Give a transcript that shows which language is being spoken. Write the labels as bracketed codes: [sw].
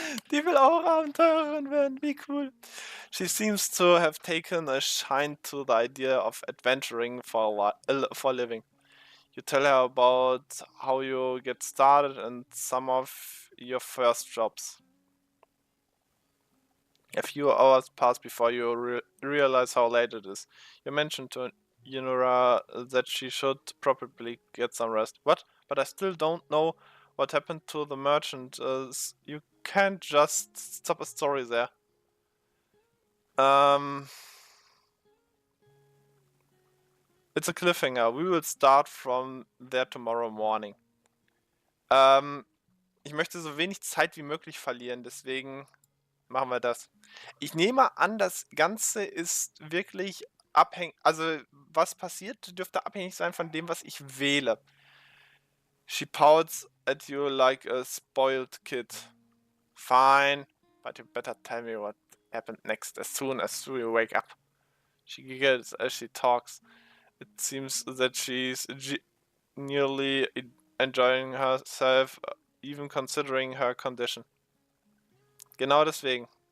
[de] Die will auch Abenteurerin werden, wie cool. [en] She seems to have taken a shine to the idea of adventuring for a living. You tell her about how you get started and some of your first jobs. A few hours pass before you realize how late it is. You mentioned to Yunora that she should probably get some rest. What? But I still don't know what happened to the merchant. You can't just stop a story there. It's a cliffhanger. We will start from there tomorrow morning. [de] Ich möchte so wenig Zeit wie möglich verlieren, deswegen machen wir das. Ich nehme an, das Ganze ist wirklich abhängig, also was passiert, dürfte abhängig sein von dem, was ich wähle. [en] She pouts at you like a spoiled kid. Fine, but you better tell me what happened next as soon as you wake up. She giggles as she talks. It seems that she's nearly enjoying herself, even considering her condition. [de] Genau deswegen.